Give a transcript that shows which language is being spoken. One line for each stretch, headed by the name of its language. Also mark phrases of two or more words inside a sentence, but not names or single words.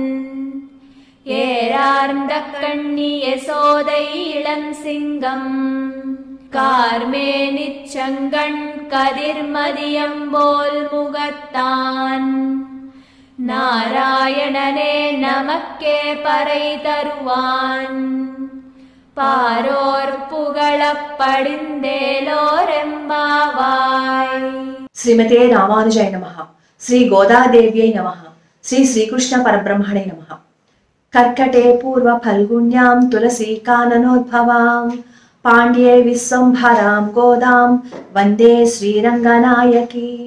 Tamil: ஏரார்ந்த கண்ணி யசோதை இளம் சிங்கம் கார்மேனிச் செங்கண் கதிர்மதியம்போல் முகத்தான் நாராயணனே நமக்கே பறை தருவான் பாரோர் புகழப் படிந்தேலோரெம்பாவாய்.
Sanskrit: శ్రీమతే రామానుజాయ నమః. శ్రీ గోదాదేవ్యై నమః. శ్రీ శ్రీకృష్ణ పరబ్రహ్మణే నమః. కర్కటే పూర్వ ఫల్గుణ్యాం తులసీ కాననోద్భవాం పాండ్యే విశ్వంభరాం గోదాం వందే శ్రీరంగనాయకి.